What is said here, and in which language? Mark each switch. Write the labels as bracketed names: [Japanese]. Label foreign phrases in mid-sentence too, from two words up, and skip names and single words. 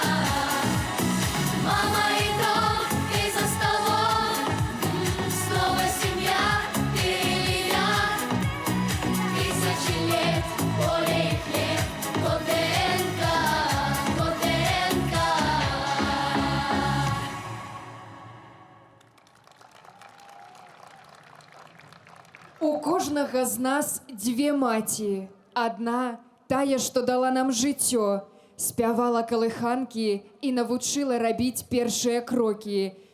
[Russian] Мама и дом, и за столом, снова семья, ты или я. Тысячи лет, поле и хлеб, код ДНК, код ДНК. [Belarusian] У кожнага з нас дзве маці. Адна, тая, што дала нам жыццё, спявала калыханкі і навучыла рабіць першыя крокі.